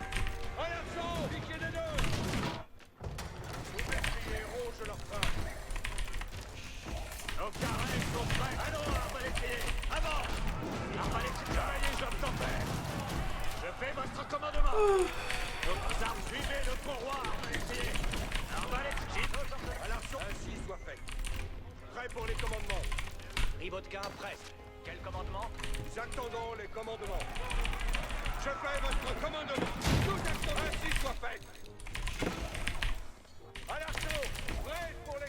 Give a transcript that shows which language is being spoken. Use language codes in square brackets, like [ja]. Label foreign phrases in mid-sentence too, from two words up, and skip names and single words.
[fr] À l'assaut, piquez les deux. Les destriers rongent leurs freins. Nos carrés sont prêts. Allons, arbalétrier. Avant. Arbalétrier, joyeux, je t'en prie. Je fais votre commandement. Nos armes, suivez le pourroi, arbalétrier. Arbalétrier, nos ordres. À l'assaut. Ainsi soit fait. Prêt pour les commandements. Ribotka, presse. Quel commandement? Nous attendons les commandements. Je fais votre commandement. Nous attendons. Ainsi soit fait. À l'assaut. Prêt pour les